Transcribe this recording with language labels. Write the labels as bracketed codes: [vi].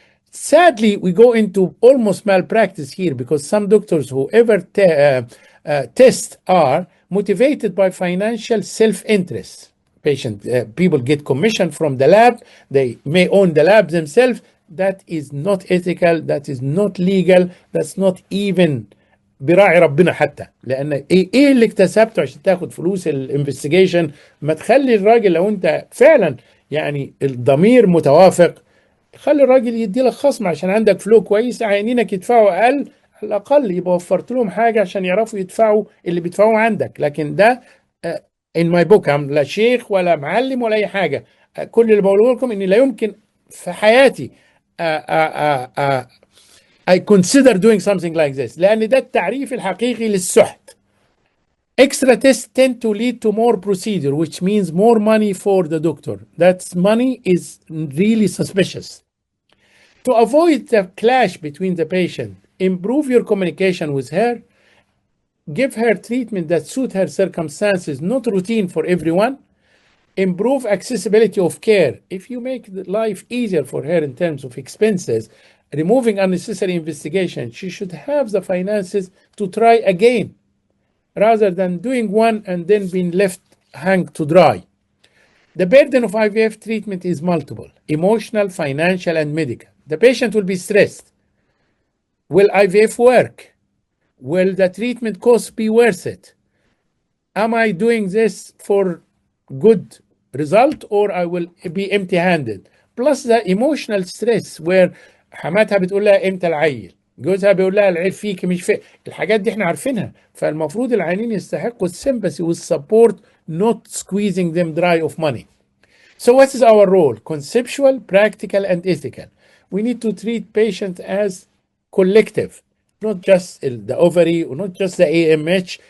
[en] Sadly, we go into almost malpractice here because some doctors, whoever test, are motivated by financial self-interest. People get commission from the lab. They may own the lab themselves. That is not ethical. That is not legal. That's not even [ar] براعي ربنا حتى. لان ايه اللي اكتسبته عشان تاخد فلوس الانفستيجيشن؟ ما تخلي الراجل لو انت فعلا يعني الضمير متوافق، خلي الراجل يدي لك خصم عشان عندك فلو كويس، عينينك يدفعوا اقل، على الاقل يبقى وفرت لهم حاجه عشان يعرفوا يدفعوا اللي بيدفعوه عندك. لكن ده [en] in my book [ar] لا شيخ ولا معلم ولا اي حاجه. كل اللي بقوله لكم ان لا يمكن في حياتي [en] I consider doing something like this. [ar] لأن ده التعريف الحقيقي للسحت. [en] Extra tests tend to lead to more procedure, which means more money for the doctor. That money is really suspicious. To avoid the clash between the patient, improve your communication with her, give her treatment that suit her circumstances, not routine for everyone. Improve accessibility of care. If you make life easier for her in terms of expenses, removing unnecessary investigation, she should have the finances to try again rather than doing one and then being left hang to dry. The burden of IVF treatment is multiple: emotional, financial, and medical. The patient will be stressed. Will IVF work? Will the treatment cost be worth it? Am I doing this for good result or I will be empty-handed? Plus the emotional stress where [ar] حماتها بتقول لها امتى العيل، جوزها بيقول لها العيب فيك مش فيك، الحاجات دي احنا عارفينها. فالمفروض العيانين يستحقوا السمباثي والسبورت, [en] not squeezing them dry of money. So what is our role? Conceptual, practical, and ethical. We need to treat patients as collective, not just the ovary or not just the AMH.